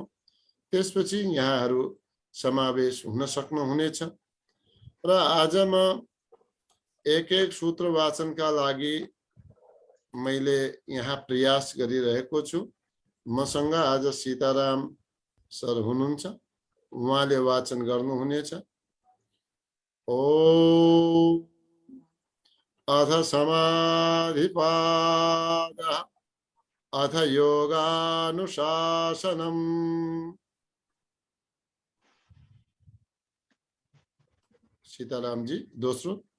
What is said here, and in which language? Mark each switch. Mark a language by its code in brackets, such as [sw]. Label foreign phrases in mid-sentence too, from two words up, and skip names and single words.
[ne] त्यसपछि यहाँहरू समावेश हुन सक्नुहुनेछ। र आज म एक एक सूत्र वाचनका लागि मैले यहाँ प्रयास गरिरहेको छु। मसँग आज सीताराम सर हुनुहुन्छ, उहाँले वाचन गर्नुहुनेछ। [sa] ओम अथ समाधिपादः अथ योगानुशासनम्। [ne] सीताराम जी दोस्रो।